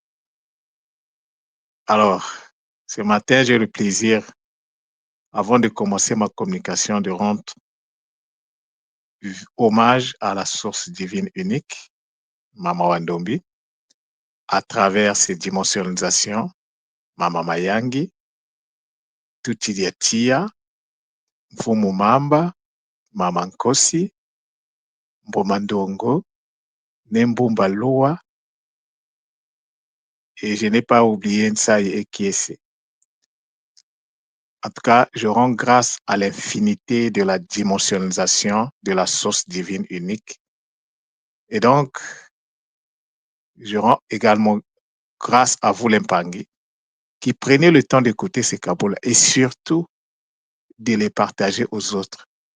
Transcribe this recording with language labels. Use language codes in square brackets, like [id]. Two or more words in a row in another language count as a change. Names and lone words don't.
[fr] Alors, ce matin, j'ai le plaisir, avant de commencer ma communication, de rendre hommage à la source divine unique, Mama Wandombi, à travers ses dimensionisations, Mama Mayangi, Tutidiatia, Mfumu Mamba, Mama Nkosi, Mbomandongo, Nembumba Loa, et je n'ai pas oublié Nsaï et Kiese. En tout cas, je rends grâce à l'infinité de la dimensionnalisation de la source divine unique. Et donc, je rends également grâce à vous, l'Impangi, qui prenez le temps d'écouter ces kabboulas et surtout de les partager aux autres.